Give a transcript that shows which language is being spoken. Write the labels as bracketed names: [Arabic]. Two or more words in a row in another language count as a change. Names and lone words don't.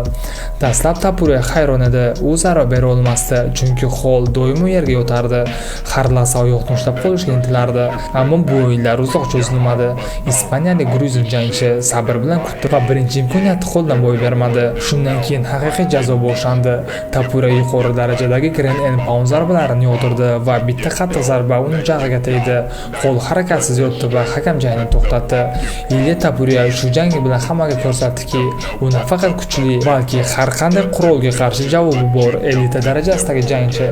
[Uzbek] Dastlab Topuria hayron edi. U zarba bera olmasdi, chunki Hall doimo yerga yotardi. Har lahza oyoqni ushlab qolishga intilardi. Ammo bu o'yinlar uzoq cho'zilmadi. Ispaniyalik gruzin jangchi sabr bilan kutdi va birinchi imkoniyatni qo'ldan boy bermadi. Shundan keyin haqiqiy jazo boshlandi. Topuria yuqori darajadagi [English] ground and pound [Uzbek] zarbalarini yog'dirdi va bitta qattiq zarba uning jag'iga tegdi. Hall harakatsiz yotdi va hakam jangni to'xtatdi. Ilya Topuria shu jangi bilan hammaga ko'rsatdiki, u nafaqat kuchli, balki har qanday qurolga qarshi javobi bor elita darajasidagi jangchi.